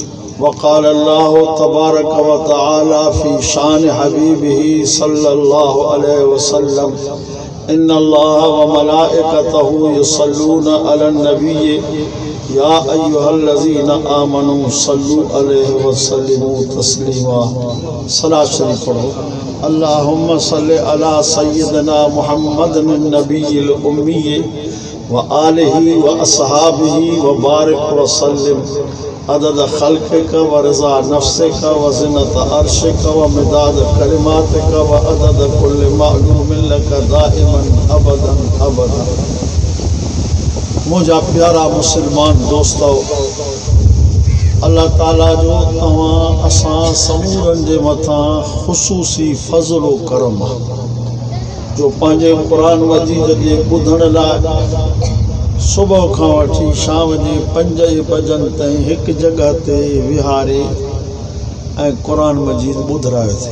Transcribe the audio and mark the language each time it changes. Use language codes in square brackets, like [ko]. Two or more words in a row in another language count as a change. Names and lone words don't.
[ar] وقال الله تبارك وتعالى في شأن حبيبه صلى الله عليه وسلم إن الله وملائكته يصلون على النبي يا أيها الذين آمنوا صلوا عليه وسلموا تسليما. [hi] सलात शरीफ पढ़ो। [ar] اللهم صل على سيدنا محمد النبي الأمي وآله وأصحابه وبارك وسلم عدد خلقك ورضا نفسك وزنة عرشك ومداد كلماتك وعدد كل معلوم لك دائما أبدا أبدا. [sd] मुझा प्यारा मुसलमान दोस्तों, अल्लाह ताला जो तवां असां समूरन जे मथां ख़ुसूसी फज़ल व करम जो पंहिंजे क़ुरान मजीद जे ॿुधण लाइ सुबह खां वठी शाम जे 5 बजन ताईं हिक जगह ते विहारे ऐं क़ुरान मजीद ॿुधरायो थी।